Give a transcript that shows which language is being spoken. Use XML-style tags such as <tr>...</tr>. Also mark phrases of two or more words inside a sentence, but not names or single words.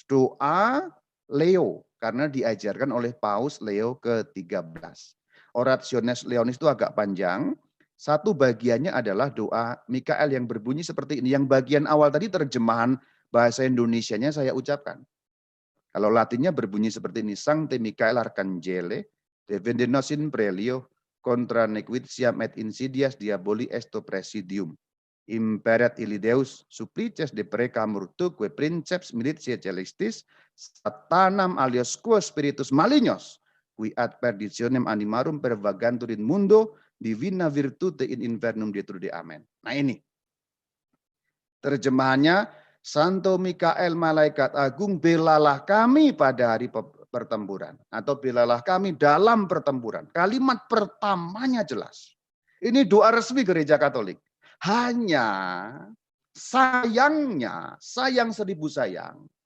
<id>Doa Leo, karena diajarkan oleh Paus Leo ke-13. Orationes Leonis itu agak panjang. Satu bagiannya adalah doa Mikael yang berbunyi seperti ini. Yang bagian awal tadi terjemahan bahasa Indonesianya saya ucapkan. Kalau Latinnya berbunyi seperti ini.</id> <la>Sancte Michael Arcangele, defende nos in prelio, contra nequitiam et insidias diaboli esto presidium. Imperet illi Deus supplices de precamur tuque princeps militiae celestis, satanam alios quo spiritus malignos, qui ad perditionem animarum pervagantur in mundo, divina virtute in infernum detrude.</la> <id>Amen. Nah ini. Terjemahannya, Santo Mikael malaikat agung, belalah kami pada hari pertempuran. Atau belalah kami dalam pertempuran. Kalimat pertamanya jelas. Ini doa resmi gereja Katolik. Hanya sayangnya, sayang seribu sayang.</id>